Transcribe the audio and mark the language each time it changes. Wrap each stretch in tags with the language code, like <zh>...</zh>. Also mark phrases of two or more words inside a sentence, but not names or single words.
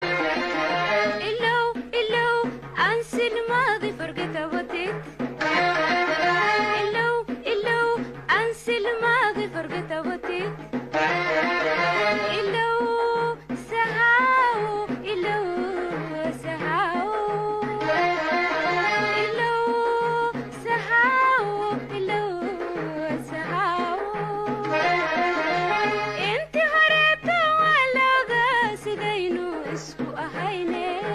<so>Ilow, ilow, aan silmaadi,</so> <en>forget about it.</en> <so>Ilow, ilow, aan silmaadi,</so> <en>forget about it.</en> <so>Ilow, sahaw, ilow, sahaw. Ilow, sahaw, ilow, sahaw. Inti horeeto waa looga sidaynu isku ahayne.</so>